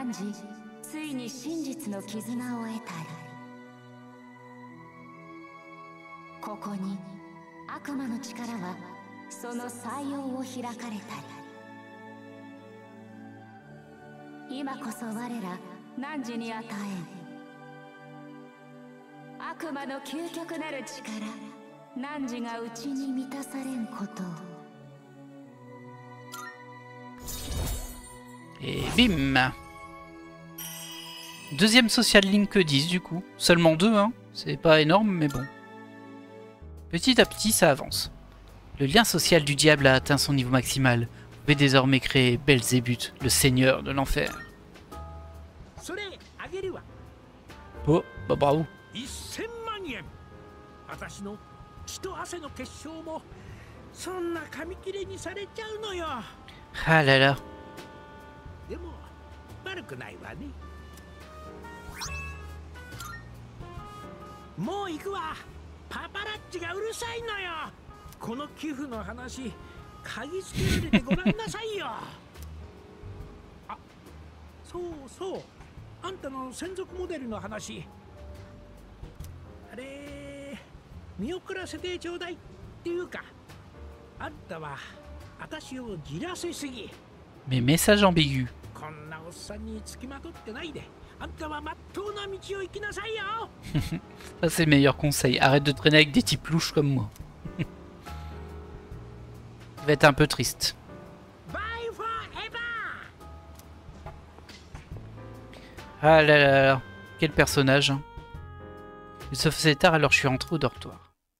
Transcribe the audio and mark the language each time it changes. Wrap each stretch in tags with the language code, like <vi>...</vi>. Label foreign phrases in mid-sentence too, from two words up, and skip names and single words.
<ja>汝、ついに真実の絆を得たり。ここに悪魔の力はその採用を開かれたり。今こそ我ら汝に与えん。悪魔の究極なる力、汝が内に満たされんことを。</ja> <fr>Et bim! Deuxième</fr> <en>social link</en> <fr>que 10 du coup. Seulement 2, hein. C'est pas énorme, mais bon. Petit à petit, ça avance. Le lien social du diable a atteint son niveau maximal. Vous pouvez désormais créer Belzébuth, le seigneur de l'enfer. Oh, bah bravo.</fr> <ja>私の血と汗の結晶もそんな紙切れにされちゃうのよ。</ja> <fr>Ah là là.</fr> <ja>でも悪くないわね。もう行くわ。パパラッチがうるさいのよ。この寄付の話嗅ぎつけられてごらんなさいよ。あ、そうそう、あんたの専属モデルの話、あれ見送らせてちょうだいっていうか、あんたは私をじらせすぎ。</ja> <fr>Mes messages ambigus.</fr> <ja>こんなおっさんにつきまとってないで、あんたはまっとうな道を行きなさいよ。</ja> <fr>Ça c'est le meilleur conseil. Arrête de traîner avec des types louches comme moi. Ça va être un peu triste.</fr> <en>Bye forever.</en> <fr>Ah là là là. Quel personnage. Hein. Il se faisait tard alors je suis rentré au dortoir.</fr>